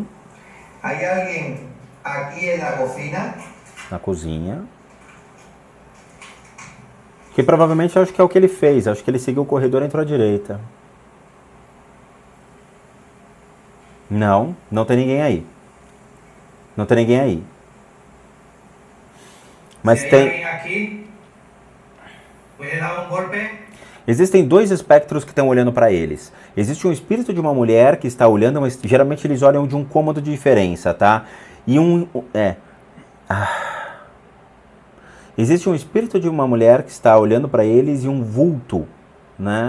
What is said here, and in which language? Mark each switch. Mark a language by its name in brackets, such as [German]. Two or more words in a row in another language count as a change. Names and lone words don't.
[Spanish] ¿Hay alguien aquí en la cocina? [Portuguese] na cozinha. Que provavelmente eu acho que é o que ele fez. Acho que ele seguiu o corredor e entrou à direita. Não, não tem ninguém aí. Não tem ninguém aí. Mas [Spanish] Si hay [Portuguese] tem... [Spanish] alguien aquí, puede dar un golpe. [Portuguese] Existem dois espectros que estão olhando para eles. Existe um espírito de uma mulher que está olhando, mas geralmente eles olham de um cômodo de diferença, tá? E Existe um espírito de uma mulher que está olhando para eles e um vulto, né?